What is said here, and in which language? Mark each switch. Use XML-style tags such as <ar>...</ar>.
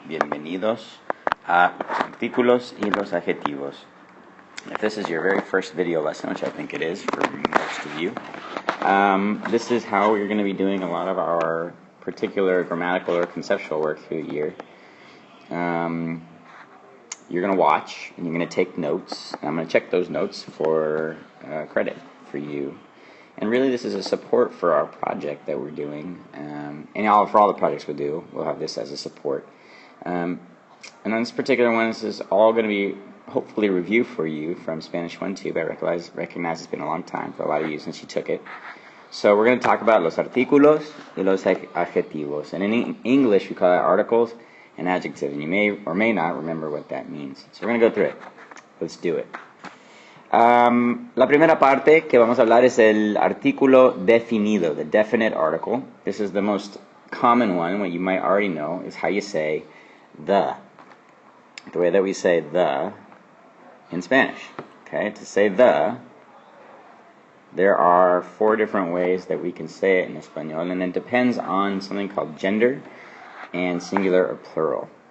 <es>Bienvenidos a los artículos y los adjetivos.</es> <en>If this is your very first video lesson, which I think it is for most of you, this is how you're going to be doing a lot of our particular grammatical or conceptual work through the year. You're going to watch and you're going to take notes, and I'm going to check those notes for credit for you. And really, this is a support for our project that we're doing, and for all the projects we do, we'll have this as a support. And on this particular one, this is all going to be hopefully a review for you from Spanish 1-2, but I recognize it's been a long time for a lot of you since you took it. So we're going to talk about</en> <es>los artículos y los adjetivos.</es> <en>And in English, we call it articles and adjectives, and you may or may not remember what that means. So we're going to go through it. Let's do it.</en> <es>La primera parte que vamos a hablar es el artículo definido,</es> <en>the definite article. This is the most common one. What you might already know is how you say the way that we say the in Spanish. Okay, to say the, there are 4 different ways that we can say it in Espanol, and it depends on something called gender and singular or plural.</en>